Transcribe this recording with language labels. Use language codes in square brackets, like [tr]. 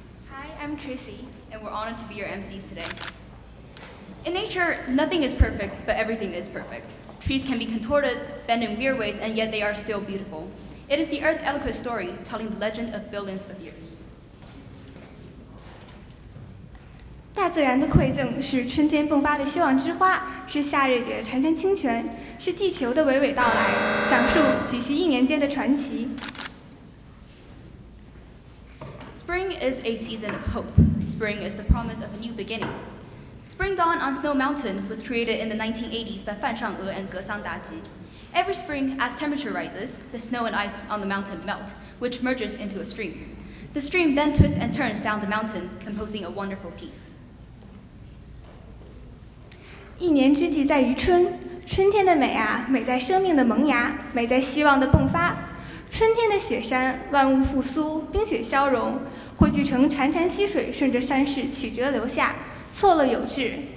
[en] Hi, I'm Tracy. and we're honored to be your MCs today. In nature, nothing is perfect, but everything is perfect. Trees can be contorted, bent in weird ways, and yet they are still beautiful. It is the Earth Eloquent story, telling the legend of billions of years. [zh] 大自然的馈赠是春天迸发的希望之花，是夏日给的潺潺清泉，是地球的娓娓道来，讲述几十亿年间的传奇。 [en] Spring is a season of hope. Spring is the promise of a new beginning. Spring Dawn on Snow Mountain was created in the 1980s by Fan Shang'e and Ge Sangdaji. Every spring, as temperature rises, the snow and ice on the mountain melt, which merges into a stream. The stream then twists and turns down the mountain, composing a wonderful piece. [zh] 一年之计在于春，春天的美啊，美在生命的萌芽，美在希望的迸发。春天的雪山，万物复苏，冰雪消融，汇聚成潺潺溪水，顺着山势曲折流下，错落有致。